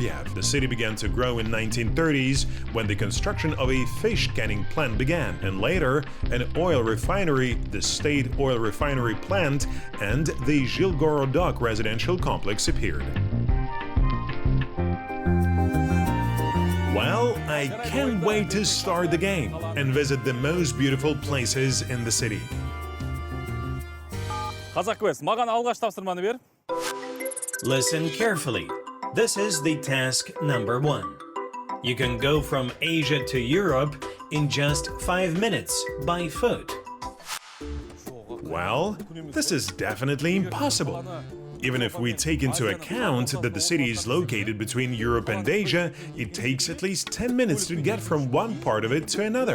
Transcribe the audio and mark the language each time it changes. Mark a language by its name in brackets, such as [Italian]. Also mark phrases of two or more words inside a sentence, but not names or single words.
[English] The city began to grow in 1930s when the construction of a fish canning plant began, and later an oil refinery, the State Oil Refinery Plant, and the Zhilgorodok residential complex appeared. Well, I can't wait to start the game and visit the most beautiful places in the city. [Kazakh] Qazaq Quest, маған алғаш тапсырманы бер. [English] Listen carefully. This is the task number 1. You can go from Asia to Europe in just 5 minutes by foot. Well, this is definitely impossible. Even if we take into account that the city is located between Europe and Asia, it takes at least 10 minutes to get from one part of it to another.